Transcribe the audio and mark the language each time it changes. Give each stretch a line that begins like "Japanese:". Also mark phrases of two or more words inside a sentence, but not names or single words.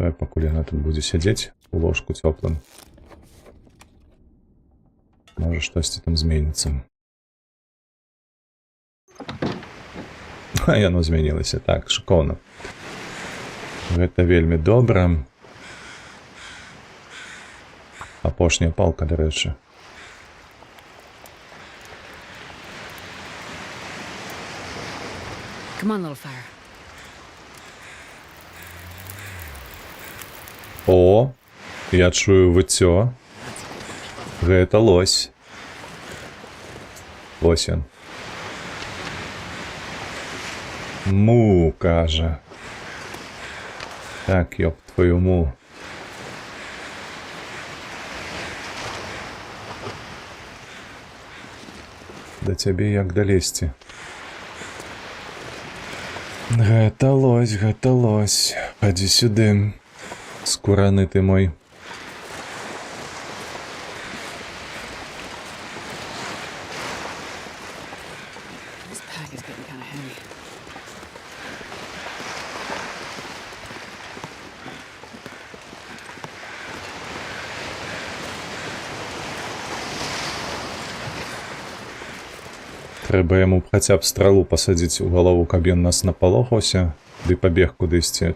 Belarusian: Давай, пакуль яна тут будзе сядзець у ложку цёплым. Можа, штосьці там зменіцца. А яно змянілася. Так, шыкоўна. Гэта вельмі добра. Апошняя палка, дарэчы.
English: Come on, little fire.
Belarusian: О, я чую выццё. Гэта лось. Лось ён. Му, кажа. Так,
Russian: ёб твою
Belarusian: му. Да цябе як далезці. Гэта лось. Хадзі сюды. Скураны ты мой.
English: This pack is getting kind of heavy.
Belarusian: Трэба яму хаця б стралу пасадзіць у галову, каб ён нас напалохаўся, ды пабег кудысьці.